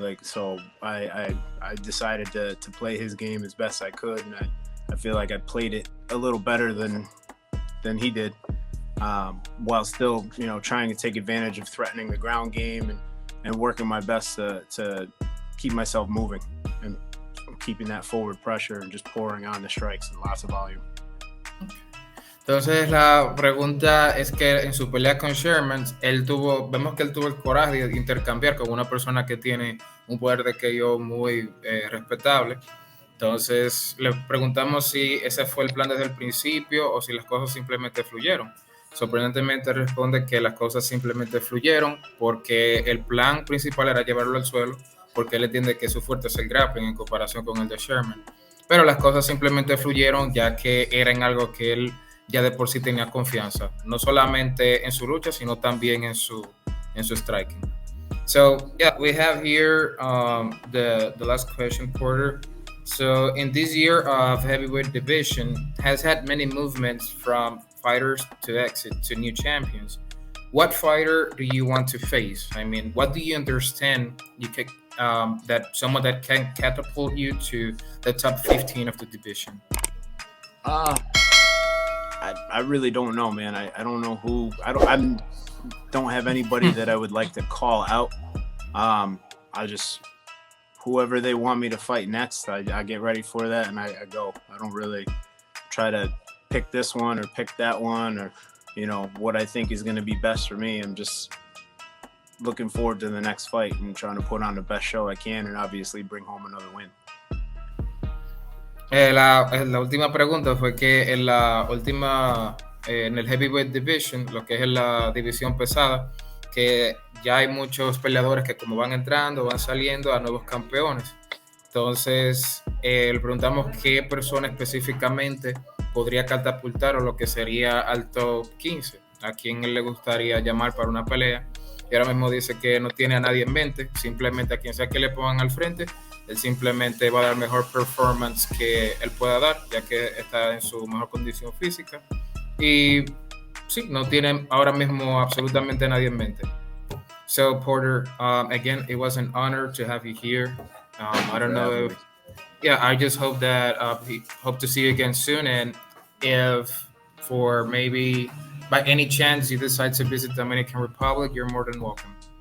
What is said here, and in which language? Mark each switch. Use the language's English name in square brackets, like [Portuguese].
[English] So I decided to play his game as best I could, and I feel like I played it a little better than he did, while still trying to take advantage of threatening the ground game and working my best to keep myself moving and keeping that forward pressure and just pouring on the strikes and lots of volume. [Spanish] Entonces la pregunta es que en su pelea con Sherman, vemos que él tuvo el coraje de intercambiar con una persona que tiene un poder de KO muy respetable. Entonces le preguntamos si ese fue el plan desde el principio o si las cosas simplemente fluyeron. Sorprendentemente responde que las cosas simplemente fluyeron porque el plan principal era llevarlo al suelo, porque él entiende que su fuerte es el grappling en comparación con el de Sherman. Pero las cosas simplemente fluyeron ya que era en algo que él ya de por sí tenía confianza, no solamente en su lucha, sino también en su striking. [English] So, yeah, we have here the last question, Porter. So, in this year of heavyweight division, has had many movements from fighters to exit to new champions. What fighter do you want to face? I mean, what do you understand that someone that can catapult you to the top 15 of the division? I really don't know, man. I don't know who. I don't have anybody that I would like to call out. I just, whoever they want me to fight next, I get ready for that and I go. I don't really try to pick this one or pick that one or what I think is going to be best for me. I'm just looking forward to the next fight and trying to put on the best show I can and obviously bring home another win. [Spanish] La última pregunta fue que en la última, en el heavyweight division, lo que es la división pesada, que ya hay muchos peleadores que como van entrando, van saliendo a nuevos campeones. Entonces, le preguntamos qué persona específicamente podría catapultar o lo que sería al top 15, a quién le gustaría llamar para una pelea. Y ahora mismo dice que no tiene a nadie en mente, simplemente a quien sea que le pongan al frente, él simplemente va a dar mejor performance que él pueda dar, ya que está en su mejor condición física. Y sí, no tiene ahora mismo absolutamente nadie en mente. [English] So, Porter, again, it was an honor to have you here. I don't know if, I just hope that hope to see you again soon. And if for maybe by any chance you decide to visit Dominican Republic, you're more than welcome.